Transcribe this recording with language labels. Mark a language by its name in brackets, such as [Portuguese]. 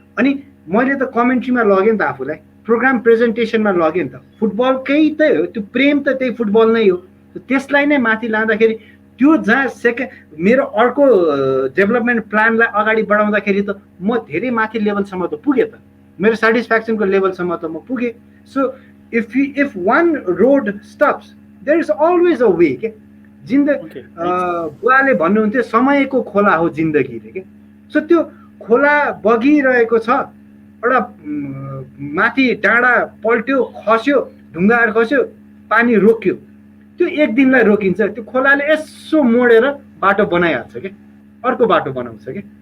[Nepali] अनि मैले त कमेन्ट्रीमा लगेँ नि त, आफूलाई प्रोग्राम प्रेजेन्टेसनमा लगेँ नि त, फुटबलकै त हो त्यो प्रेम त त्यही फुटबल नै हो, त्यसलाई नै माथि लाँदाखेरि त्यो जहाँ मेरो अर्को डेभलपमेन्ट प्लानलाई अगाडि बढाउँदाखेरि त म धेरै माथि लेभलसम्म त पुगेँ त, मेरो सेटिस्फ्याक्सनको लेभलसम्म त म पुगेँ। [English] So if one road stops there is always a way के। [Nepali] बुवाले भन्नुहुन्थ्यो समयको खोला हो जिन्दगी रे के। सो त्यो खोला बगिरहेको छ, एउटा माथि डाँडा पल्ट्यो, खस्यो, ढुङ्गाहरू खस्यो, पानी रोक्यो, त्यो एक दिनलाई रोकिन्छ, त्यो खोलाले यसो मोडेर बाटो बनाइहाल्छ क्या, अर्को बाटो बनाउँछ क्या।